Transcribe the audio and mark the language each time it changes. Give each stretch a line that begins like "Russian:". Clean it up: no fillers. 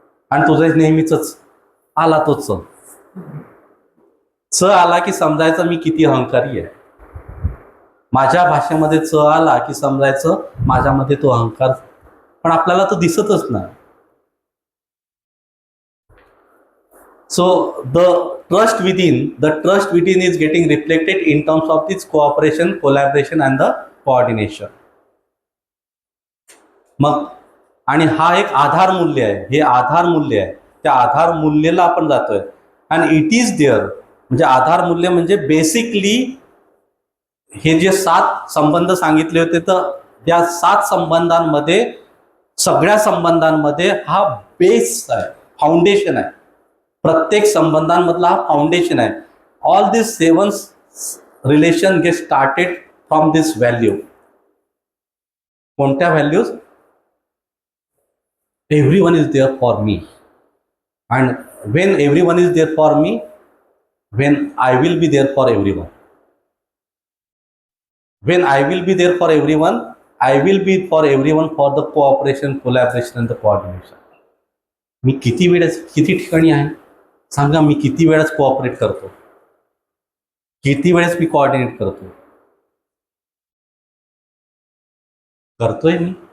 Marathi: आणि तुझं नेहमीच आला तोच च आला की समजायचं मी किती अहंकारी आहे. माझ्या भाषेमध्ये च आला की समजायचं माझ्यामध्ये तो अहंकार, पण आपल्याला तो दिसतच नाही.
English: So the trust within is getting reflected in terms of this cooperation, collaboration and the coordination.
Marathi: मग आणि हा एक आधार मूल्य आहे, हे आधार मूल्य आहे. त्या आधार मूल्याला आपण जातोय आणि
English: It is there.
Marathi: म्हणजे आधार मूल्य म्हणजे बेसिकली हे जे 7 संबंध सांगितले होते, तर या 7 संबंधांमध्ये सगळ्या संबंधांमध्ये हा बेस आहे, फाउंडेशन आहे. प्रत्येक संबंधांमधला हा फाउंडेशन आहे.
English: All this 7 relation get started from this value.
Marathi: कोणत्या values.
English: everyone is there for me, and when everyone is there for me, when I will be there for everyone. When I will be there for everyone, I will be for everyone for the cooperation, collaboration and the coordination.
Marathi: मी किती ठिकाणी आहे सांगा. मी किती वेळेस cooperate करतो, किती वेळेस मी coordinate करतोय मी.